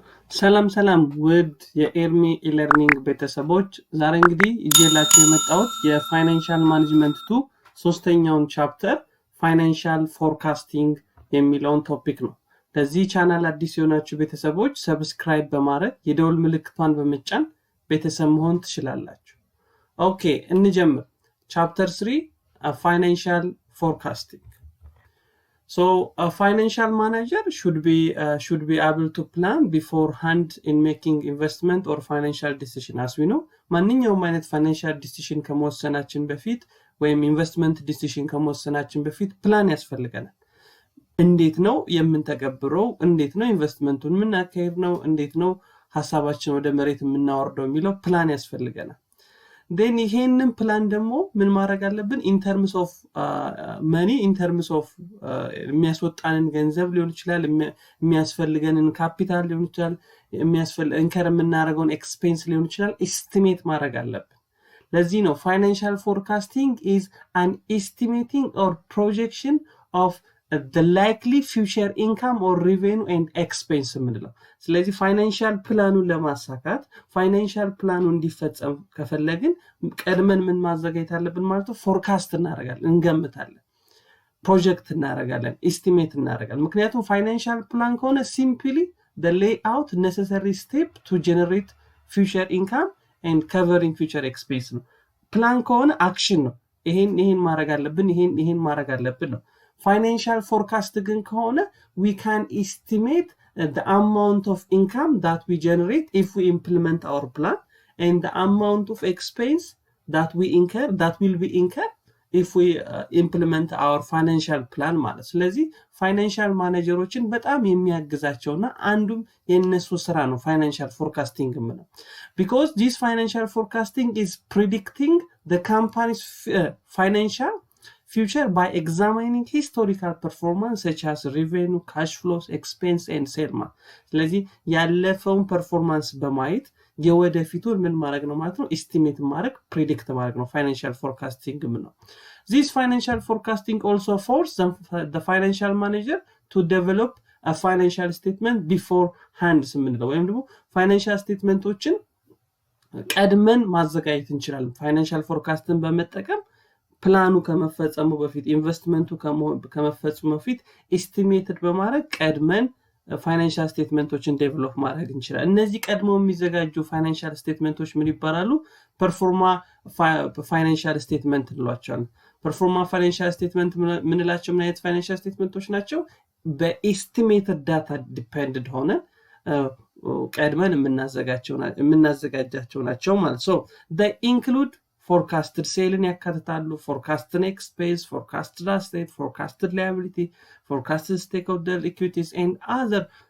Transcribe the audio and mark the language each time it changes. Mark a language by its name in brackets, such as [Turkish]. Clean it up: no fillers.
[Amharic] ሰላም ውድ የErmiE-learning ቤተሰቦች ዛሬ እንግዲህ ይዤላችሁ የመጣሁት የፋይናንሻል ማኔጅመንት 2 ሶስተኛውን ቻፕተር ፋይናንሻል ፎርካስቲንግ የሚለውን ቶፒክ ነው። ለዚህ ቻናል አዲስ የሆናችሁ ቤተሰቦች ሰብስክራይብ በማረግ የደወል ምልክቷን በመጫን ቤተሰብ መሆን ትችላላችሁ። ኦኬ እንጀምር። ቻፕተር 3 ፋይናንሻል ፎርካስቲንግ. [English] So a financial manager should be able to plan beforehand in making investment or financial decision. As we know, [Amharic] ማንኛውም አይነት financial decision ከመወሰናችን በፊት ወይም investment decision ከመወሰናችን በፊት ፕላን ያስፈልገናል። እንዴት ነው የምንተገብረው? እንዴት ነው ኢንቨስትመንቱን የምናካሄድ ነው? እንዴት ነው ሐሳባችን ወደ መሬት የምናወርደው የሚለው ፕላን ያስፈልገናል። then ይሄንን ፕላን ደግሞ ምን ማድረግ አለብን? [English] in terms of money, in terms of [Amharic] የሚያስወጣንን ገንዘብ ሊሆን ይችላል፣ የሚያስፈልገንን ካፒታል ሊሆን ይችላል፣ ኢንከር የምናደርገውን ኤክስፔንስ ሊሆን ይችላል፣ ኤስቲሜት ማድረግ አለብን። ለዚህ ነው [English] financial forecasting is an estimating or projection of the likely future income or revenue and expense [Amharic] የምንለው። ስለዚህ ፋይናንሻል ፕላኑን ለማሳካት ፋይናንሻል ፕላኑ እንዲፈጸም ከፈለግን ቀድመን ምን ማዘጋጀት አለብን ማለት ነው? ፎርካስት እናደርጋለን፣ እንገምታለን፣ ፕሮጀክት እናደርጋለን፣ ኤስቲሜት እናደርጋለን። ምክንያቱም ፋይናንሻል ፕላን ከሆነ [English] simply the layout necessary step to generate future income and covering future expense [Amharic] ነው። ፕላን ከሆነ አክሽን ነው። ይሄን ማድረግ አለብን፣ ይሄን ማድረግ አለብን ነው። [English] Financial forecast ግን ከሆነ we can estimate the amount of income that we generate if we implement our plan and the amount of expense that will be incurred if we implement our financial plan [Amharic] ማለት። ስለዚህ ፋይናንሻል ማኔጀሮችን በጣም የሚያግዛቸውና አንዱም የነሱ ስራ ነው [English] financial forecasting ነው። because this financial forecasting is predicting the company's financial future by examining historical performance such as revenue, cash flows, expense and sales. [Amharic] ስለዚህ ያለፈውን ፐርፎርማንስ በማየት የወደፊቱን ምን ማድረግ ነው ማለት ነው? ኤስቲሜት ማድረግ፣ ፕሬዲክት ማድረግ ነው ፋይናንሻል ፎርካስቲንግ ነው። [English] This financial forecasting also forces the financial manager to develop a financial statement beforehand [Amharic] የምንለው ወይም ደግሞ ፋይናንሻል ስቴትመንቶችን ቀድመን ማዘጋጀት እንችላለን። ፋይናንሻል ፎርካስትን በመጠቀም ፕላኑ ከመፈጸሙ በፊት ኢንቨስትመንቱ ከመፈጸሙ በፊት ኤስቲሜትድ በማድረግ ቀድመን ፋይናንሻል ስቴትመንቶችን ዴቨሎፕ ማድረግ እንችላለን። እነዚህ ቀድመው የሚዘጋጁ ፋይናንሻል ስቴትመንቶች ምን ይባላሉ? ፐርፎርማ ፋይናንሻል ስቴትመንት እንላቸዋለን። ፐርፎርማ ፋይናንሻል ስቴትመንት ምንላቸው ምን አይነት ፋይናንሻል ስቴትመንቶች ናቸው? በኤስቲሜትድ ዳታ ዲፔንድድ ሆነን ቀድመን የምናዘጋጃቸው ናቸው ማለት ነው። [English] they include forecasted sale ያካትታሉ፣ forecasted expense, forecasted asset, forecasted liability, forecasted stakeholder equities and other.